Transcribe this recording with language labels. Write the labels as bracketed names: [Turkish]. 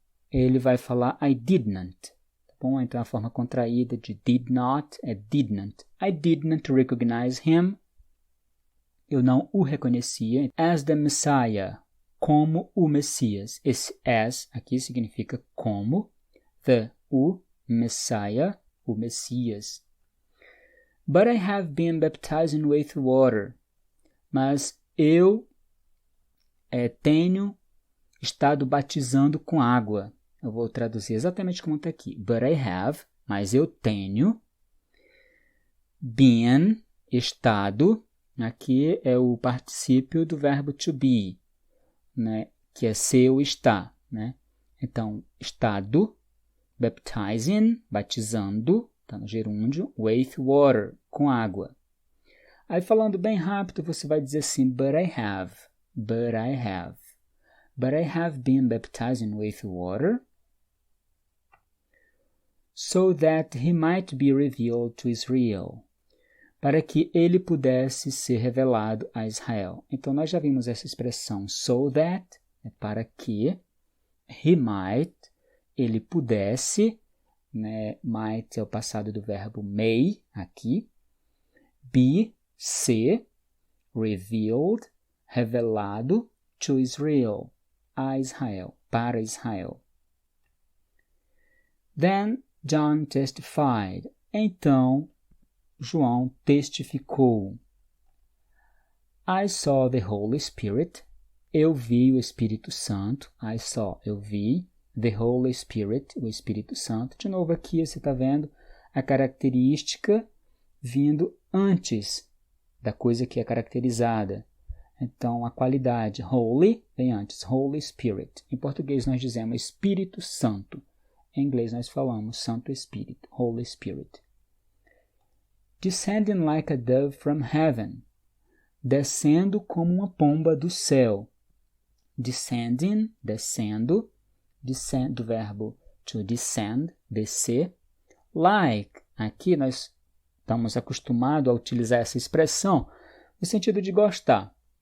[Portuguese] Ele vai falar, [English] I didn't. [Portuguese] Tá bom? Então, a forma contraída de did not é didn't. [English] I didn't recognize him. [Portuguese] Eu não o reconhecia. [English] As the Messiah, [Portuguese] como o Messias. Esse as aqui significa como. O Messiah, o Messias. [English] But I have been baptized with water. [Portuguese] Mas eu tenho estado batizando com água. Eu vou traduzir exatamente como está aqui. [English] But I have, [Portuguese] mas eu tenho. Been, estado. Aqui é o particípio do verbo to be, né? Que é ser ou estar, né? Então, estado, baptizing, batizando, está no gerúndio, [English] with water, [Portuguese] com água. Aí, falando bem rápido, você vai dizer assim, [English] but I have, but I have. But I have been baptizing with water so that he might be revealed to Israel. [Portuguese] Para que ele pudesse ser revelado a Israel. Então, nós já vimos essa expressão so that, para que he might, ele pudesse, né? Might é o passado do verbo may, aqui, be, ser, revealed, revelado, to Israel, a Israel, para Israel. [English] Then John testified. [Portuguese] Então, João testificou. [English] I saw the Holy Spirit. [Portuguese] Eu vi o Espírito Santo. [English] I saw, [Portuguese] eu vi. The Holy Spirit, o Espírito Santo. De novo aqui você está vendo a característica vindo antes da coisa que é caracterizada. Então, a qualidade holy vem antes. Holy Spirit. Em português nós dizemos Espírito Santo. Em inglês nós falamos Santo Espírito. [English] Holy Spirit. Descending like a dove from heaven. [Portuguese] Descendo como uma pomba do céu. Descending, descendo. Do verbo to descend, descer. Like, aqui nós estamos acostumados a utilizar essa expressão no sentido de gostar.